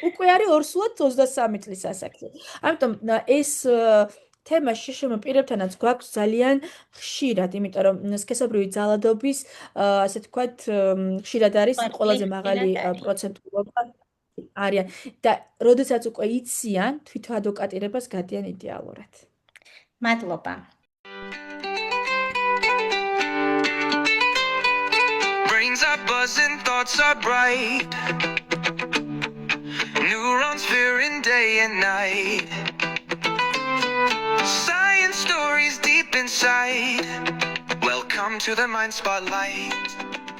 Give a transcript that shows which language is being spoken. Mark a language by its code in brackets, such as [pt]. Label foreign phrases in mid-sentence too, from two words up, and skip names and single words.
[ka] უკვე არის ორსულად 23 წლის ასაკში. ამიტომ ეს თემა შიშემოპირებთანაც გვაქვს ძალიან ხშირად, იმიტომ რომ სქესობრივი ძალადობის, ასე თქვათ, ხშირად არის ყველაზე მაღალი პროცენტულობა არიან და როდესაც უკვე იციან, თვითადვოკატირებას გადიან იდეალურად. მადლობა. [en] Brains are buzzing, thoughts are bright. Neurons firing day and night. Science stories deep inside. Welcome to the Mind Spotlight.